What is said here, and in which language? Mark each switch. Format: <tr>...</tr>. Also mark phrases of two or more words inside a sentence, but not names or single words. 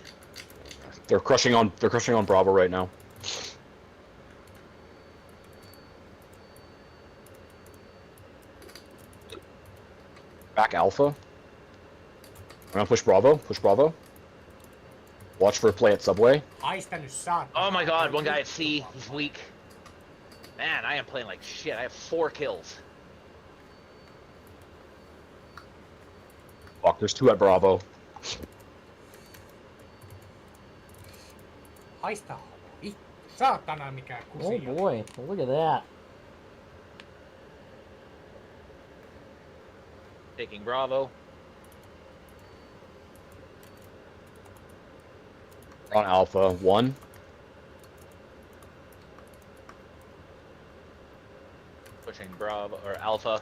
<en>They're crushing on Bravo right now. Back Alpha. I'm gonna push Bravo. Watch for a play at Subway.</en> <fi>Haistanut saatana.</fi> <en>Oh my god, one guy at C. He's weak. Man, I am playing like shit. I have 4 kills. Fuck, there's 2 at Bravo.</en> <fi>Haista. Vittu. Saatana mikä Oh kusi.</fi> <en>boy, look at that. Taking Bravo. On Alpha 1. Pushing Bravo or Alpha.</en>